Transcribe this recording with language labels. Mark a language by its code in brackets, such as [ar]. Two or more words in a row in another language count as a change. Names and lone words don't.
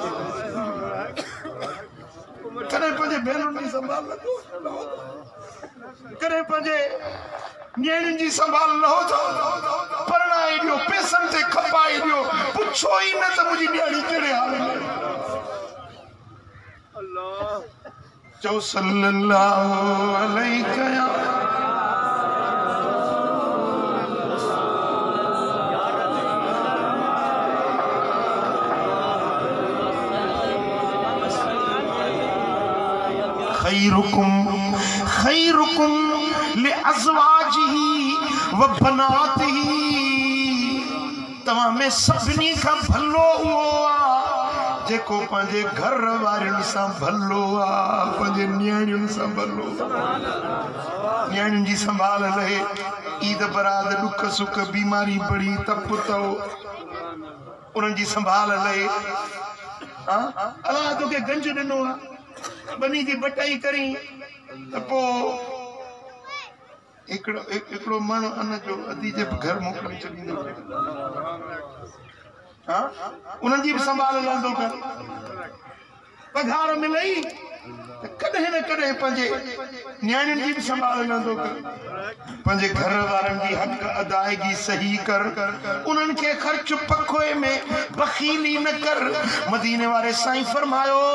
[sd] करे पंजे भेणन जी संभाल करे पंजे न्याणियुनि जी संभाल लो परणाए ॾियो पैसनि ते खपाए ॾियो पुछो ई न त मुंहिंजी न्याणी कहिड़े हाल में [ar] चो صلى الله عليه خيركم لأزواجه و بناته [sd] तव्हां में सभिनी खां भलो उहो आहे जेको पंहिंजे घर वारियुनि सां भलो आहे पंहिंजे न्याणियुनि सां भलो न्याणियुनि जी संभाल लहे ईद बरात ॾुख सुख बीमारी बड़ी तप तओ उन्हनि जी संभाल लहे अलाह तोखे गंज ॾिनो आहे बनी जी बटाई करी त पोइ हिकिड़ो माण्हू अन जो अदी जे घर मोकिले छॾींदो उन्हनि जी बि संभाल लहंदो कर पघार मिलई त कॾहिं न कॾहिं पंहिंजे न्याणियुनि जी बि संभाल लहंदो कर पंहिंजे घर वारनि जी हक़ अदायगी सही कर उन्हनि खे ख़र्च पखोए में बख़ीली न कर मदीने वारे साईं फरमायो